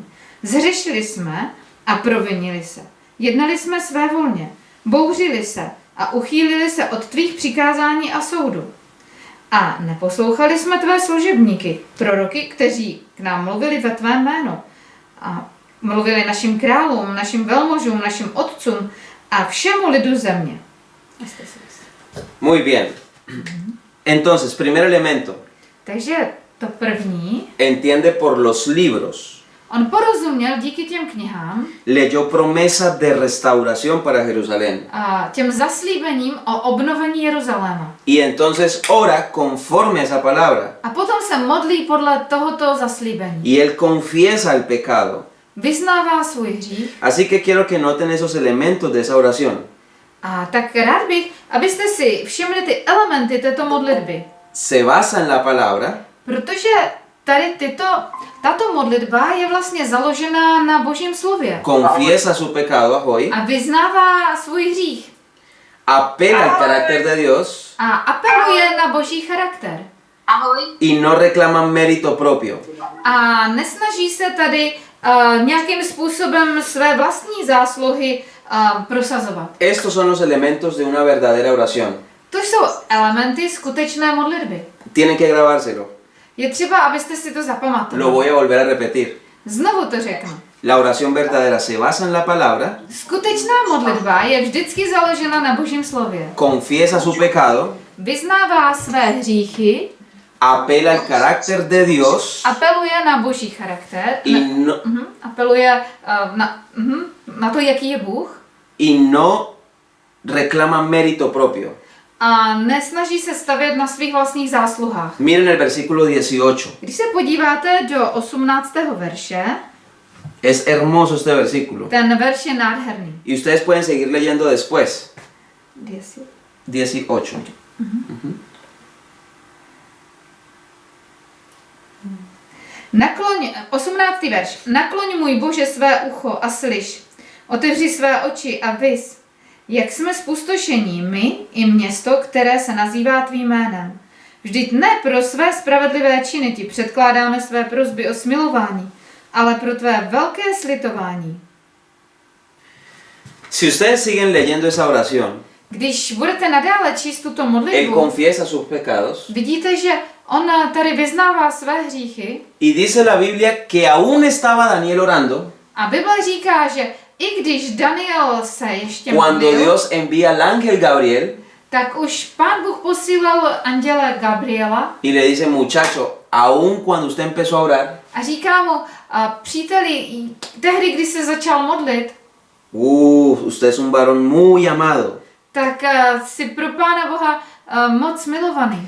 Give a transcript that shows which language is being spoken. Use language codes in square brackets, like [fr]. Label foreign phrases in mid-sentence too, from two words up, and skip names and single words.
[cs] Zhřešili jsme a provinili se. Jednali jsme svévolně, bouřili se a uchýlili se od tvých přikázání a soudu. A neposlouchali jsme tvé služebníky, proroky, kteří k nám mluvili ve tvém jménu. A mluvili našim králům, našim velmožům, našim otcům a všemu lidu země. [es] Muy bien. Entonces, primer elemento. [cs] Takže to první, [es] Entiende por los libros. [cs] on porozuměl díky těm knihám [es] Leyó promesa de restauración para Jerusalén. [cs] a těm zaslíbením o obnovení Jeruzaléma. [es] Y entonces ora conforme a esa palabra. [cs] A potom se modlí podle tohoto zaslíbení. [es] Y él confiesa el pecado. [cs] Vyznává svůj hřích. [es] Así que quiero que noten esos elementos de esa oración. [cs] A tak rád bych, abyste si všimli ty elementy této modlitby. [es] Se basa en la palabra, [cs] Protože tady tato modlitba je vlastně založená na Božím slově. [es] confiesa su pecado a Joy, [cs] A vyznává svůj hřích. [es] apela al carácter de Dios [cs] a apeluje na boží charakter. Ahoj. [es] y no reclama mérito propio. [cs] A nesnaží se tady nějakým způsobem své vlastní zásluhy prosazovat. [es] Estos son los elementos de una verdadera oración. [cs] To jsou elementy skutečné modlitby. [es] Tienen que grabárselo. [cs] Je třeba, abyste si to [es] Lo [cs] zapamatovali. [es] voy a volver a repetir. [cs] Znovu to řeknu. [es] La oración verdadera se basa en la palabra, [cs] Skutečná modlitba je vždycky založena na božím slově. [es] confiesa su pecado, [cs] Vyznává své hříchy, [es] apela al carácter de Dios [cs] apeluje na boží charakter, [es] y no, [cs] apeluje na to, jaký je Bůh [es] y no reclama mérito propio. [cs] a nesnaží se stavět na svých vlastních zásluhách. [es] Miren el versículo 18. [cs] Když se podíváte do 18. verše, [es] Es hermoso este versículo. [cs] ten verš je nádherný. [es] Y ustedes pueden seguir leyendo después. 18. [cs] Nakloň, 18. verš. Nakloň můj Bože své ucho a slyš. Otevři své oči a vys. Jak jsme spustošení my i město, které se nazývá tvým jménem. Vždyť ne pro své spravedlivé činy ti předkládáme své prosby o smilování, ale pro tvé velké slitování. [es] Si ustedes siguen leyendo esa oración, [cs] Když budete nadále číst tuto [es] él [cs] modlitbu, [es] confiesa sus pecados [cs] vidíte, že on tady vyznává své hříchy [es] y dice la Biblia que aún estaba Daniel orando [cs] a Bible říká, že i když Daniel se ještě [es] cuando [cs] modlil, [es] Dios envía al ángel Gabriel [cs] tak už Pán Bůh posílal anděle Gabriela [es] y le dice, muchacho, aún cuando usted empezó a orar, [cs] a říká mu, příteli, tehdy, když se začal modlit, [es] usted es un varón muy amado. [cs] tak si pro Pána Boha moc milovaný.